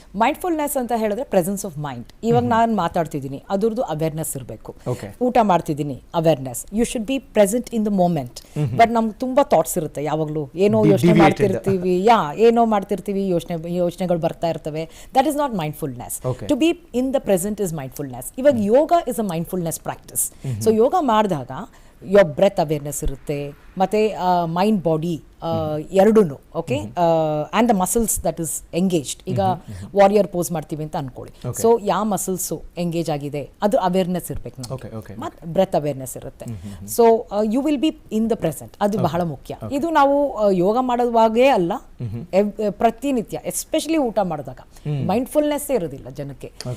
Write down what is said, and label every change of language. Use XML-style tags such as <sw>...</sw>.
<kn>Mindfulness ಅಂತ ಹೇಳಿದ್ರೆ presence of mind. ಇವಾಗ ನಾನು ಮಾತಾಡ್ತಿದ್ದೀನಿ, ಅದ್ರದ್ದು ಅವೇರ್ನೆಸ್ ಇರಬೇಕು. ಊಟ ಮಾಡ್ತಿದ್ದೀನಿ, awareness.</kn> <en>You should be present in the moment.</en> <kn>But ನಮ್ಗೆ ತುಂಬಾ ಥಾಟ್ಸ್ ಇರುತ್ತೆ ಯಾವಾಗಲೂ. ಏನೋ ಯೋಚನೆ ಮಾಡ್ತಿರ್ತೀವಿ, ಏನೋ ಮಾಡ್ತಿರ್ತೀವಿ, ಯೋಚನೆಗಳು ಬರ್ತಾ ಇರ್ತವೆ.</kn> <en>That is not mindfulness. To be in the present is mindfulness. Iವಾಗ yoga is a mindfulness practice. So</en> <kn>ಯೋಗ ಮಾಡಿದಾಗ ಯೋರ್ ಬ್ರೆತ್ ಅವೇರ್ನೆಸ್ ಇರುತ್ತೆ, ಮತ್ತು ಮೈಂಡ್ ಬಾಡಿ ಎರಡೂ. Okay,</kn> <en>And the muscles that is engaged.</en> <kn>ಈಗ ವಾರಿಯರ್ ಪೋಸ್ ಮಾಡ್ತೀವಿ ಅಂತ ಅನ್ಕೊಳ್ಳಿ, so ಯಾವ muscles engage ಆಗಿದೆ ಅದು ಅವೇರ್ನೆಸ್ ಇರಬೇಕು ನಮಗೆ, ಮತ್ತು ಬ್ರೆತ್ ಅವೇರ್ನೆಸ್ ಇರುತ್ತೆ.</kn> <en>so you will be in the present,</en> <kn>ಅದು ಬಹಳ ಮುಖ್ಯ. ಇದು ನಾವು ಯೋಗ ಮಾಡೋವಾಗೇ ಅಲ್ಲ, ಪ್ರತಿನಿತ್ಯ, ಎಸ್ಪೆಷಲಿ ಊಟ ಮಾಡಿದಾಗ ಮೈಂಡ್ಫುಲ್ನೆಸ್ಸೇ ಇರೋದಿಲ್ಲ ಜನಕ್ಕೆ.</kn>